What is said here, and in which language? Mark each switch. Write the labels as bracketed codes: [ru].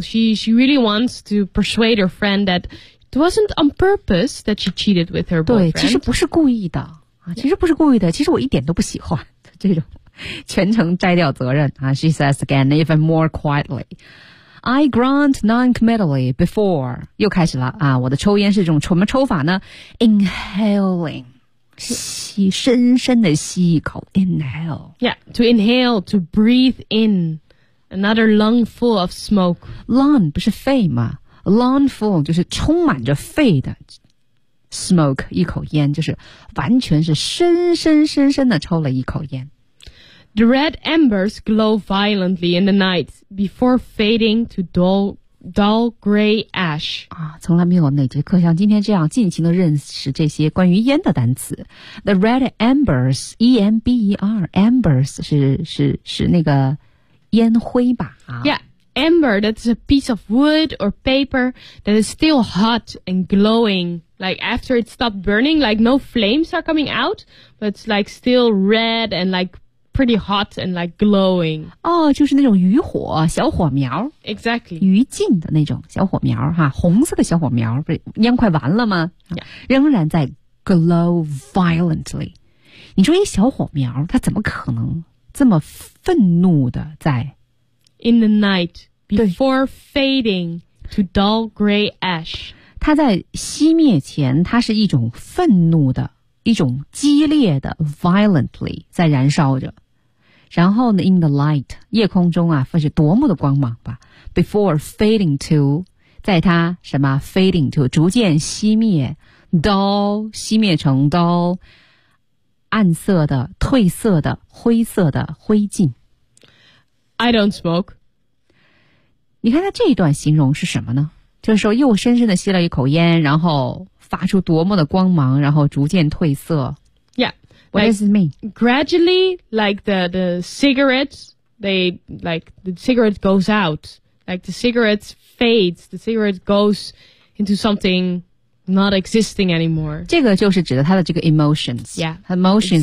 [en] She really wants to persuade her friend that it wasn't on purpose that she cheated with her boyfriend. [zh] 对，其实不是故意的其实不是故意的，其实我一点都不喜欢这种。全程摘掉责任啊 [en] ！She says again, even more quietly. I grunt non-committally before. [zh] 又开始了啊！我的抽烟是这种什么抽法呢 ？Inhaling， 吸深深的吸一口 ，inhale。 [en] Yeah, to inhale, to breathe in another lung full of smoke. [zh] Lung 不是肺吗 ？Lung full 就是充满着肺的 smoke， 一口烟就是完全是深深的抽了一口烟。 [en] The red embers glow violently in the night before fading to dull gray ash. [zh] 从来没有哪节课像今天这样尽情地认识这些关于烟的单词。 [en] The red embers, [zh] E-M-B-E-R, embers 是那个烟灰吧 [en] Yeah, ember, that's a piece of wood or paper that is still hot and glowing. Like after it stopped burning, like no flames are coming out, but it's like still red and like,Pretty hot and like glowing. [zh] 就是那种余火，小火苗。 [en] Exactly. [zh] 余烬的那种小火苗哈，红色的小火苗，不是烟快完了吗？ [en] Yeah. [zh] 仍然在 [en] glow violently. [zh] 你说一小火苗，它怎么可能这么愤怒的在 [en] ？In the night before fading to dull gray ash. [zh] 它在熄灭前，它是一种愤怒的。一种激烈的 violently 在燃烧着，然后呢 ， [en] in the light [zh] 夜空中啊，那是多么的光芒吧 ？ [en] Before fading to， [zh] 在它什么 fading to 逐渐熄灭 ，dull 熄灭成 dull， 暗色的、褪色的、灰色的灰烬。 [en] I don't smoke. [zh] 你看他这一段形容是什么呢？就是说又深深的吸了一口烟，然后发出多么的光芒，然后逐渐褪色。 [en] Yeah. What does it mean? Gradually, like the cigarettes, the cigarette goes out. Like the cigarette fades, the cigarette goes into something not existing anymore. [zh] 这个就是指的他的这个 emotions. [en] Yeah. Emotions、